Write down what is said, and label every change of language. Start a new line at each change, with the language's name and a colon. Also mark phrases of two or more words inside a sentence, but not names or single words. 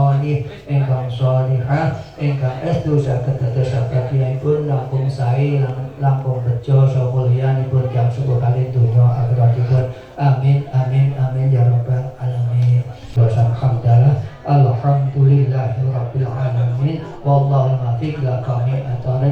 Javanese: salih ingkang sholihah ingkang estu saged dados abadiipun langkung sae langkung bejo saha mulyanipun tiyang sepuh kalih donya akhiratipun.
Arabic: آمين آمين آمين يا رب العالمين. الحمد لله الحمد لله رب العالمين والله الموفق إلى أقوم الطريق.